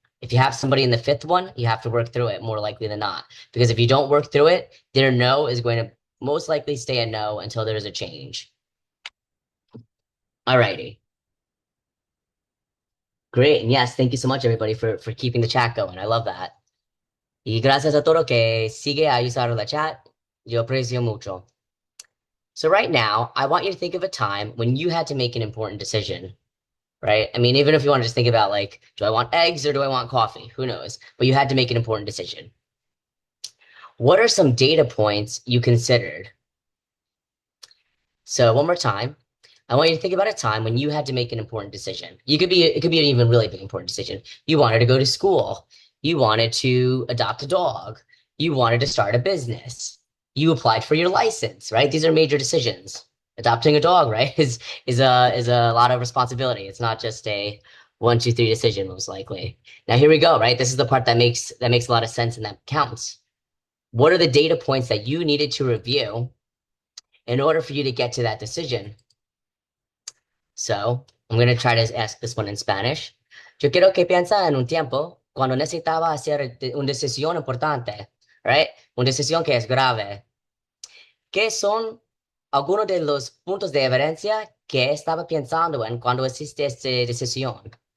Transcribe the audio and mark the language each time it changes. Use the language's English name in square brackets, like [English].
[English] If you have somebody in the fifth one, you have to work through it more likely than not. Because if you don't work through it, their no is going to most likely stay a no until there's a change. Alrighty. Great. And yes, thank you so much, everybody, for keeping the chat going. I love that. [Spanish] Y gracias a todo que sigue a usar la chat. Yo aprecio mucho. [English] So right now, I want you to think of a time when you had to make an important decision, right? I mean, even if you want to just think about like, do I want eggs or do I want coffee? Who knows? But you had to make an important decision. What are some data points you considered? So one more time, I want you to think about a time when you had to make an important decision. It could be an even really big important decision. You wanted to go to school. You wanted to adopt a dog. You wanted to start a business. You applied for your license, right? These are major decisions. Adopting a dog, right, is a lot of responsibility. It's not just a one, two, three decision, most likely. Now here we go, right? This is the part that makes a lot of sense and that counts. What are the data points that you needed to review in order for you to get to that decision? So, I'm going to try to ask this one in Spanish. [Spanish] Yo quiero que piensa en un tiempo cuando necesitaba hacer una decisión importante, right? Una decisión que es grave. ¿Qué son algunos de los puntos de evidencia que estaba pensando en cuando hiciste esta decisión?